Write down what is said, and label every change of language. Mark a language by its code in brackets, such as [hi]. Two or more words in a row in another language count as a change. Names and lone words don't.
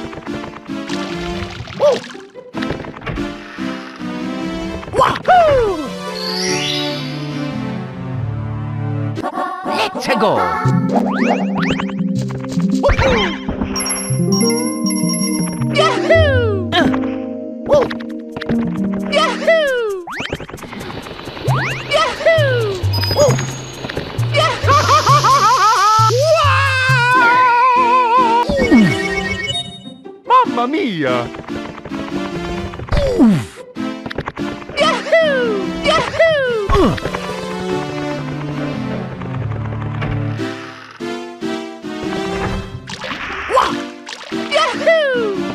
[ko] Woo! Wahoo! 최고. Yahoo! Woo! Yahoo! Yahoo! Woo! [it] Mamma mia. Yahoo! Yahoo! Wah! Yahoo!